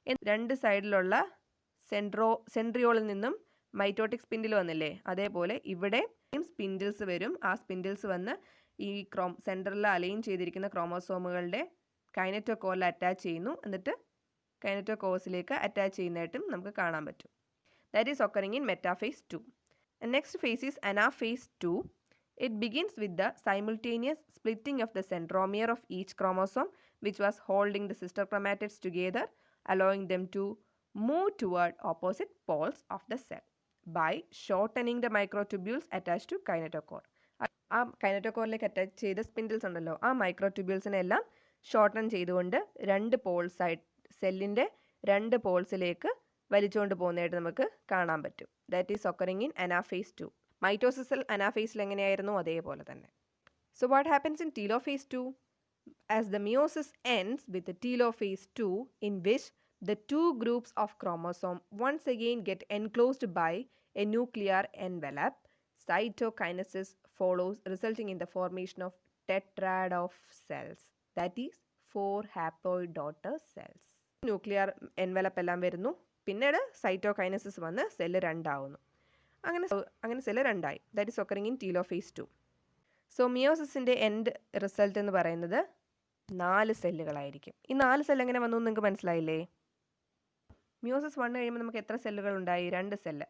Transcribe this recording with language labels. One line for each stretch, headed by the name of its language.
Malayalam: രണ്ട് സൈഡിലുള്ള സെൻട്രിയോളിൽ നിന്നും മൈറ്റോട്ടിക് സ്പിൻഡിൽ വന്നില്ലേ, അതേപോലെ ഇവിടെ സ്പിൻഡിൽസ് വരും. ആ സ്പിൻഡിൽസ് വന്ന് ഈ സെൻട്രലിൽ അലൈൻ ചെയ്തിരിക്കുന്ന ക്രോമോസോമുകളുടെ കൈനറ്റോകോറിൽ അറ്റാച്ച് ചെയ്യുന്നു. എന്നിട്ട് കൈനറ്റോകോഴ്സിലേക്ക് അറ്റാച്ച് ചെയ്യുന്നതായിട്ടും നമുക്ക് കാണാൻ പറ്റും.
English: That is occurring in metaphase 2. Next phase is anaphase 2. It begins with the simultaneous splitting of the centromere of each chromosome, which was holding the sister chromatids together, allowing them to move toward opposite poles of the cell by shortening the microtubules attached to kinetochore.
Malayalam: ആ കൈനറ്റോകോറിലേക്ക് attach ചെയ്ത spindles ഉണ്ടല്ലോ, ആ മൈക്രോട്യൂബ്യൂൾസിനെ എല്ലാം shorten ചെയ്തുകൊണ്ട് രണ്ട് പോൾസായിട്ട് സെല്ലിൻ്റെ രണ്ട് പോൾസിലേക്ക് വലിച്ചുകൊണ്ട് പോകുന്നതായിട്ട് നമുക്ക് കാണാൻ പറ്റും.
English: That is occurring in anaphase 2.
Malayalam: മൈറ്റോസിസിൽ അനാഫേസിൽ എങ്ങനെയായിരുന്നു അതേപോലെ തന്നെ.
English: So what happens in telophase 2? As the meiosis ends with telophase 2 in which the two groups of chromosome once again get enclosed by a nuclear envelope, cytokinesis follows, resulting in the formation of tetrad of cells, that is 4 haploid daughter cells.
Malayalam: Nuclear envelope എല്ലാം വരുന്നു, പിന്നീട് cytokinesis വന്ന് cell രണ്ടാവുന്നു. അങ്ങനെ cell രണ്ടായി.
English: That is occurring in telophase 2. So
Malayalam: മിയോസിസിൻ്റെ end result എന്ന് പറയുന്നത് 4 സെല്ലുകളായിരിക്കും. ഈ 4 cell എങ്ങനെ വന്നു നിങ്ങൾക്ക് മനസ്സിലായില്ലേ? മിയോസിസ് 1 കഴിയുമ്പോൾ നമുക്ക് എത്ര സെല്ലുകൾ ഉണ്ടായി? 2 സെല്ല്.